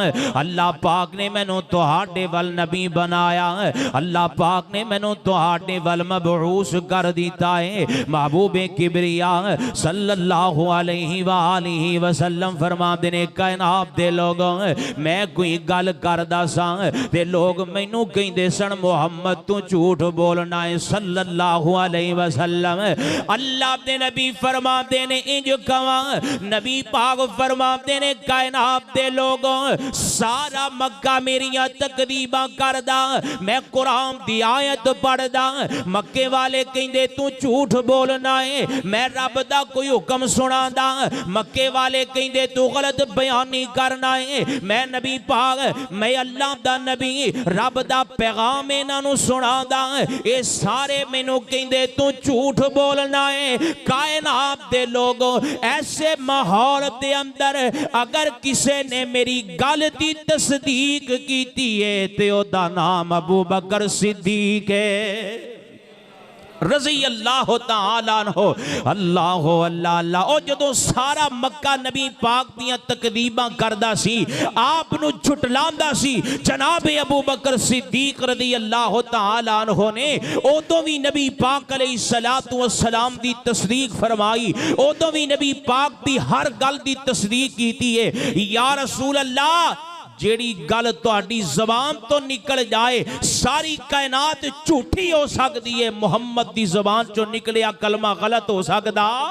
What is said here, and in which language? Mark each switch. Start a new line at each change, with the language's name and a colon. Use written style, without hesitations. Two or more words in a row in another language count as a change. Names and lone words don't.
Punjabi: اللہ پاک نے مینوں تہاڈے ول نبی بنایا، اللہ پاک نے مینوں تہاڈے ول مبعوث کر دتا ہے. محبوبِ کبریا
Arabic: صلى الله عليه وآله وسلم
Punjabi: فرماتے نے کائنات دے لوگوں میں کوئی گل کردا سا تے لوگ مینوں کہندے سن محمد تو جھوٹ بولنا ہے
Arabic: صلى الله عليه وسلم.
Punjabi: اللہ دے نبی فرماتے نے انج کہوا، نبی پاک فرماتے نے کائنات دے لوگوں سارا مکہ میریاں تکریبا کردا، میں قرآن دی آیت پڑھدا، مکے والے کہندے تو جھوٹ بولنا ہے، میں رب دا کوئی حکم سناندا، مکے والے کہندے تو غلط بیانی کرنا ہے، میں نبی پاک میں اللہ دا نبی رب دا پیغام انہاں نوں سناندا، یہ سارے مینوں کہندے تو جھوٹ بولنا ہے. کائنات دے لوگوں ایسے ماحول دے اندر اگر کسی نے میری گل دی تصدیق کیتی ہے تے اودا نام ابو بکر صدیق ہے
Arabic: رضي الله تعالى عنه. الله الله الله.
Punjabi: اور جدوں سارا مکہ نبی پاک دیاں تکریباں کردا سی، آپ نوں جھٹلاندا سی، جناب ابو بکر صدیق
Arabic: رضي الله تعالى عنه
Punjabi: نے اودوں بھی نبی پاک
Arabic: عليه الصلاة والسلام
Punjabi: دی تصدیق فرمائی، اودوں بھی نبی پاک دی ہر گل دی تصدیق کیتی ہے.
Arabic: يا رسول الله
Punjabi: جیہڑی گل تہاڈی زبان توں نکل جائے ساری کائنات جھوٹی ہو سکتی ہے، محمد دی زبان چوں نکلیا کلمہ غلط ہو سکتا.